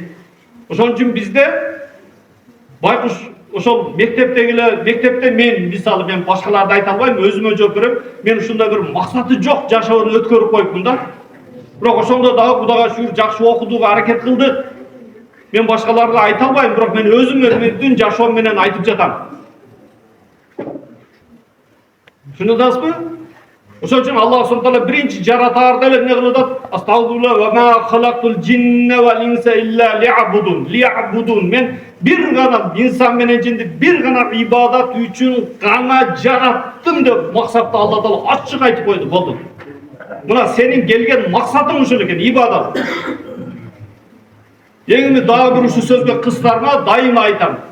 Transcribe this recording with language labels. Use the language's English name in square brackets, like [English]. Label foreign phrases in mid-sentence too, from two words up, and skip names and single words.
[Kyrgyz] Ошон үчүн бизде байкуш ошол мектепте мен мисалы мен башкаларды айта албайм, өзүмө жооп берем. Мен ушундай бир максаты жок жашоону өткөрүп коюпмун да. Бирок ошондо дагы Кудайга шүгүр жакшы окудууга аракет кылдык. Men başkalarına ayta albayım, bırak men özümün yaşam menen aytıp jatam. Şunudasızbı? Ошол үчүн Аллах субхана таала биринчи жаратаарда эле эмне кылып атат? [Arabic] أستغفر الله وما خلقت الجن والإنس إلا ليعبدون. [Kyrgyz] Мен бир гана инсан менен жинди бир гана ибадат үчүн гана жараттым деп максатты Алла таала ачык айтып койду. Болду. Мына сенин келген максатың ушул экен, ибадат. Эми дагы бир ушул сөзгө кыздарма дайыма айтам.